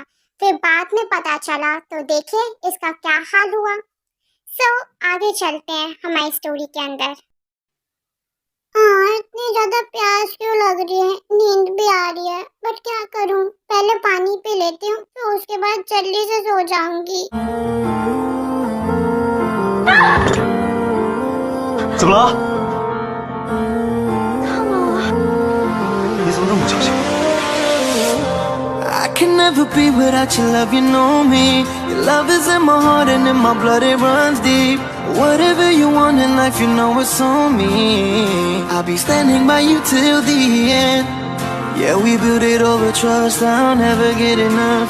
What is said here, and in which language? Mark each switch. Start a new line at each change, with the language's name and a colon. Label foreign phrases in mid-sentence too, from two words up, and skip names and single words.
Hindi: फिर बाद में पता चला, तो देखिए इसका क्या हाल हुआ। सो आगे चलते हैं हमारी स्टोरी के अंदर। इतनी ज्यादा प्यास क्यों लग रही है? नींद भी आ रही है, बट क्या करूं? पहले पानी पी लेती हूँ, तो उसके बाद जल्दी से सो जाऊंगी।
Chinese: 怎么了？你怎么这么小心？
English: I can never be without your love, you know me. Your love is in my heart and in my blood, it runs deep. Whatever you want in life, you know it's on me. I'll be standing by you till the end. Yeah, we built it over trust, I'll never get enough.